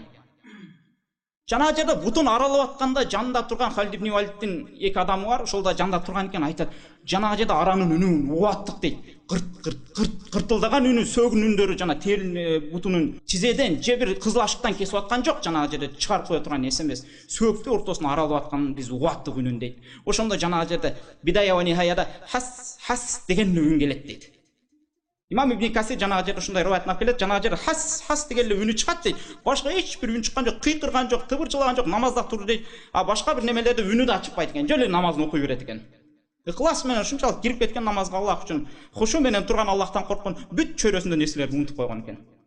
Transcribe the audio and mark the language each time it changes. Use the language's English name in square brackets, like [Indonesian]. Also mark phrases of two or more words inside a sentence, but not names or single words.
[Kyrgyz] Жанагы жерде бутун аралап атканда жанында турган Халид ибн Валидтин эки адамы бар, ошолда жанында турган экен, айтат: "Жанагы жерде аранын үнүн угаттык" дейт. Кыртылдаган үнү, сөгүн үндөрү жана терин бутунун чизеден же бир кызыл ашыктан кесип аткан жок, жанагы жерде чыгарып кое турган нерсе эмес. Сөөктү ортосуна аралап аткан биз угаттык үнүн дейт. Ошондо жанагы жерде Бидая ва Нихаяда хас деген үн келет дейт. Имам Ибн Касир жанагы жерде ушундай риваятын алып келет, жанагы жерде хас деген эле үнү чыгат дейт. Башка эч бир үн чыккан жок, кыйкырган жок, тыбырчылаган жок, намазда тур дейт. А башка бир немелерде үнү да чыкпайт экен, жөн эле намазын окуй берет экен. Ыхлас менен ушунчалык кирип кеткен намазга Аллах үчүн хушу менен турган, Аллахтан корккон, бүт чөйрөсүндө нерселерди унутуп койгон экен.